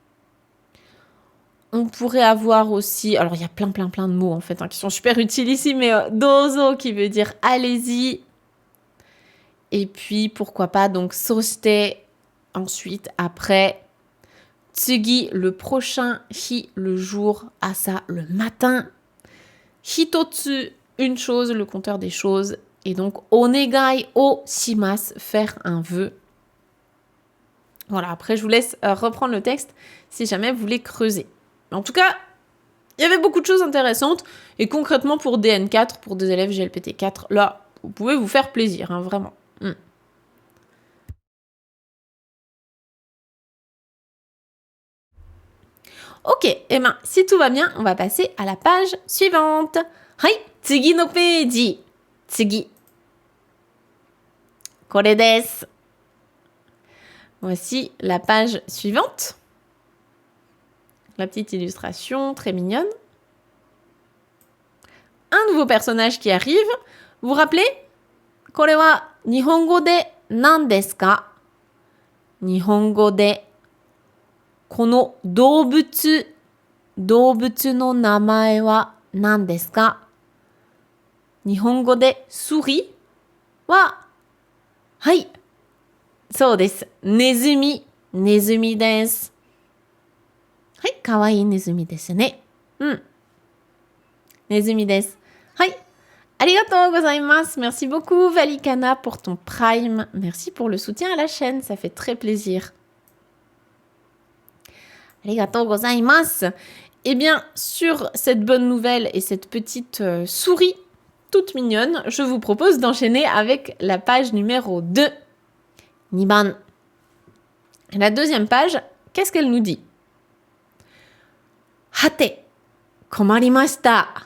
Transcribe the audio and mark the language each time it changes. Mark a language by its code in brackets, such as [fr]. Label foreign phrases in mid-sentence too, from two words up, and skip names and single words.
[fr] On pourrait avoir aussi, alors il y a plein de mots en fait qui sont super utiles ici, mais dozo qui veut dire allez-y. Et puis pourquoi pas donc soshite ensuite après. Tsugi, le prochain, hi, le jour, asa, le matin, hitotsu, une chose, le compteur des choses, et donc [ja] お願いをします, [fr] faire un vœu. Voilà, après je vous laisse reprendre le texte si jamais vous voulez creuser. En tout cas, il y avait beaucoup de choses intéressantes, et concrètement pour DN4, pour des élèves GLPT4, là, vous pouvez vous faire plaisir, vraiment. Ok, et ben si tout va bien, on va passer à la page suivante. [ja] はい、次のページ. 次。これです. [fr] Voici la page suivante. La petite illustration, très mignonne. Un nouveau personnage qui arrive. Vous vous rappelez? [ja] これは日本語で何ですか? 日本語でこの動物の名前は何ですか? 日本語で souris は はい. そうです。ネズミ. ネズミです。はい、可愛いネズミですね. ネズミです. Hai. ありがとうございます. [fr] Merci beaucoup Valikana pour ton prime. Merci pour le soutien à la chaîne, ça fait très plaisir. [ja] ありがとうございます. [fr] Eh bien, sur cette bonne nouvelle et cette petite souris toute mignonne, je vous propose d'enchaîner avec la page numéro 2. [ja] Niban. [fr] La deuxième page, qu'est-ce qu'elle nous dit? [ja] はて、困りました.